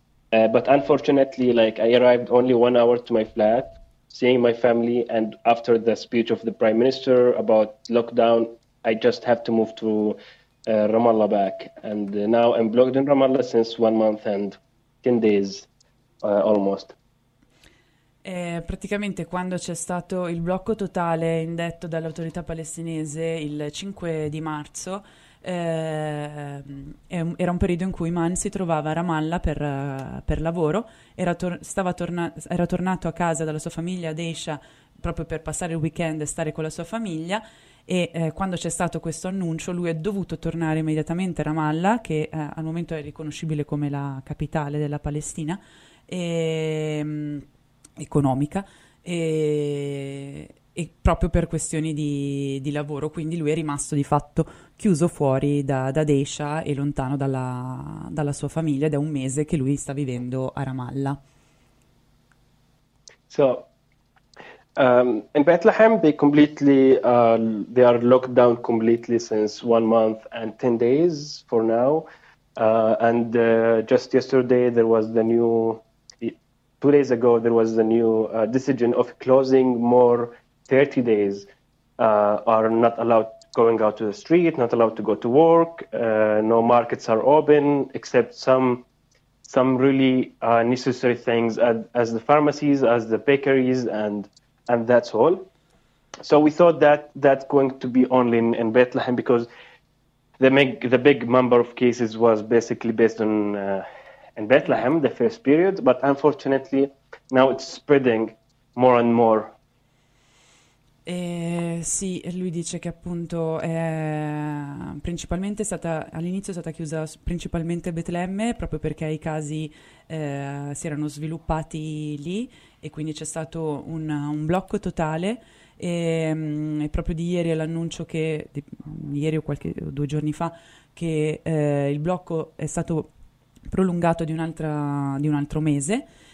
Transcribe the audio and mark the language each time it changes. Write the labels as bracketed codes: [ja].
[en] But unfortunately, like, I arrived only 1 hour to my flat, seeing my family, and after the speech of the Prime Minister about lockdown, I just have to move to Ramallah back. And now I'm blocked in Ramallah since 1 month and 10 days, almost. [it] Praticamente quando c'è stato il blocco totale indetto dall'autorità palestinese il 5 di marzo, era un periodo in cui Man si trovava a Ramallah per lavoro, era tornato a casa dalla sua famiglia ad Esha proprio per passare il weekend e stare con la sua famiglia, e quando c'è stato questo annuncio lui è dovuto tornare immediatamente a Ramallah, che al momento è riconoscibile come la capitale della Palestina economica, e proprio per questioni di lavoro, quindi lui è rimasto di fatto chiuso fuori da Desha e lontano dalla sua famiglia, ed è un mese che lui sta vivendo a Ramallah. [en] So, in Bethlehem they completely they are locked down completely since 1 month and 10 days for now, and just yesterday there was the new 2 days ago there was the new decision of closing more 30 days are not allowed going out to the street, not allowed to go to work, no markets are open except some really necessary things as the pharmacies, as the bakeries, and that's all. So we thought that that's going to be only in Bethlehem, because the big number of cases was basically based on in Bethlehem, the first period, but unfortunately now it's spreading more and more. [it] Sì, lui dice che appunto principalmente all'inizio è stata chiusa principalmente Betlemme, proprio perché i casi si erano sviluppati lì, e quindi c'è stato un blocco totale, e proprio di ieri è l'annuncio che di ieri o qualche o due giorni fa che il blocco è stato prolungato di un altro mese.